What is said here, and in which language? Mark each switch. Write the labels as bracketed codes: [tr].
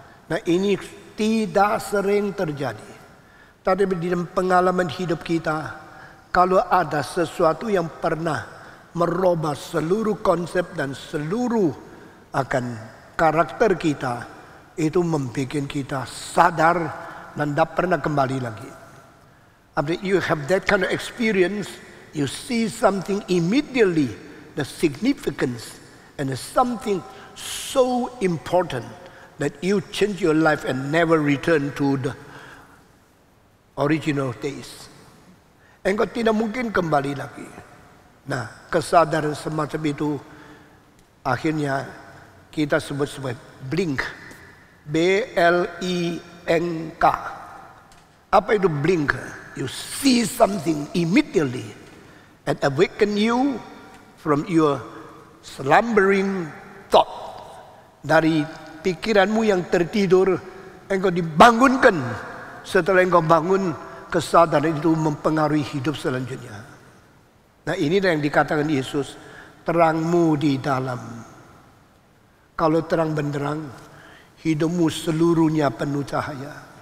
[id] Nah, ini tidak sering terjadi. Tapi di dalam pengalaman hidup kita, kalau ada sesuatu yang pernah merubah seluruh konsep dan seluruh akan karakter kita, itu membuat kita sadar dan tidak pernah kembali lagi. [en] After you have that kind of experience, you see something immediately, the significance, and something so important that you change your life and never return to the original days. [id] Engkau tidak mungkin kembali lagi. Nah, kesadaran semacam itu akhirnya kita sebut sebagai blink. B-L-I-N-K. Apa itu blink? [en] You see something immediately and awaken you from your slumbering thought. [id] Dari pikiranmu yang tertidur, engkau dibangunkan. Setelah engkau bangun, kesadaran itu mempengaruhi hidup selanjutnya. Nah, ini yang dikatakan Yesus, terangmu di dalam. Kalau terang benderang, hidupmu seluruhnya penuh cahaya.